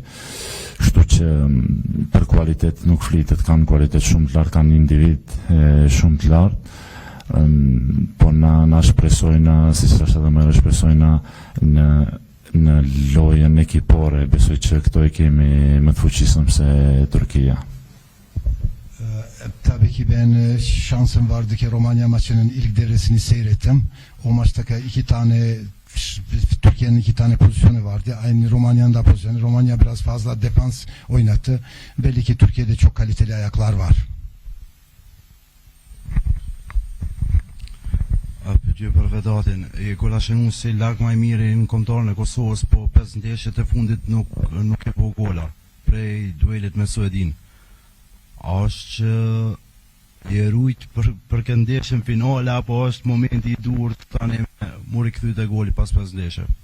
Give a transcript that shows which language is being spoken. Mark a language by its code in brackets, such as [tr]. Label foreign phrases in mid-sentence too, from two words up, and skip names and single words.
[sq] Kështu që për kualitet nuk flitet, kanë kualitet shumë të lartë, kanë individ shumë të lartë, po na shpresojna, si që është edhe më shpresojna në lojën ekipore, besoj që këto e kemi më të fuqisëm se Turkia. [tr] Tabii ki ben şansım vardı ki Romanya maçının ilk devresini seyrettim. O maçta 2 tane Türkiye'nin 2 tane pozisyonu vardı. Aynı Romanya'nın da pozisyonu. Romanya biraz fazla defans oynattı. Belli ki Türkiye'de çok kaliteli ayaklar var. [sq] Pyetje për Vedatin, kolla shënuar si larg më i miri në kombëtarën e Kosovës, po 5 ndeshjet e fundit nuk e bëu gola prej duelit me Suedin. A është që je rujt për këtë ndeshjen finale, apo është momenti i dur tani mu rikthyet e goli pas 5 ndeshje?